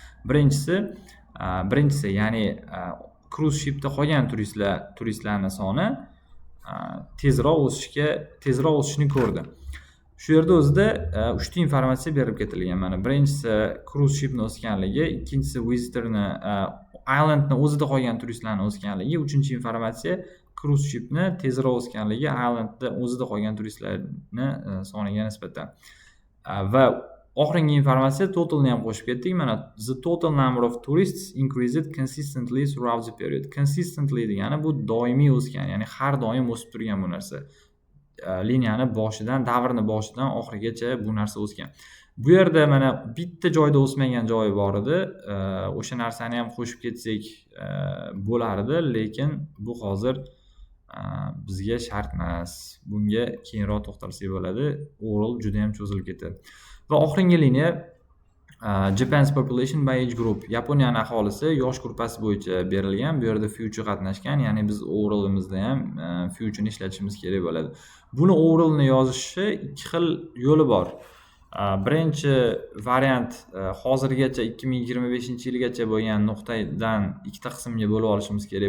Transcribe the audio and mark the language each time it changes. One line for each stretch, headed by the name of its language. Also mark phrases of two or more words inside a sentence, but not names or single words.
Uzbek: Birinchisi, ya'ni
English: cruise shipda
Uzbek: qolgan turistlarning soni tezroq o'sishini ko'rdi. Shu yerda o'zida 3 ta informatsiya berib ketilgan. Mana birinchisi
English: cruise shipni
Uzbek: o'sganligi, ikkinchisi visitorni islandni o'zida qolgan turistlarning o'sganligi, uchinchi informatsiya
English: cruise shipni
Uzbek: tezroq o'sganligi islandda o'zida qolgan turistlarning soniga nisbatan. Va oxirgi informatsiya totalni ham qo'shib ketdik.
English: Mana the total number of tourists increased consistently throughout the period.
Uzbek: Consistently degani bu doimiy o'sgan, ya'ni har doim o'sib turgan bu narsa. Liniyani davrni boshidan oxirigacha bu narsa o'sgan. Bu yerda mana bitta joyda o'smagan joyi bor edi. O'sha narsani ham qo'shib ketsak bo'lar edi, lekin bu hozir bizga shart emas. Bunga keyinroq to'xtalsak bo'ladi. Oral juda ham cho'zilib ketadi. Va oxirgi liniya
English: Japan's population by age group.
Uzbek: Yaponiyaning aholisi yosh gruppasi bo'yicha berilgan. Bu yerda future qatnashgan, ya'ni biz oralimizda ham future'ni ishlatishimiz kerak bo'ladi. Buni oralni yozishni ikki xil yo'li bor. Birinchi variant hozirgacha 2025-yilgacha bo'lgan nuqtadan ikkita qismga bo'lib olishimiz kerak.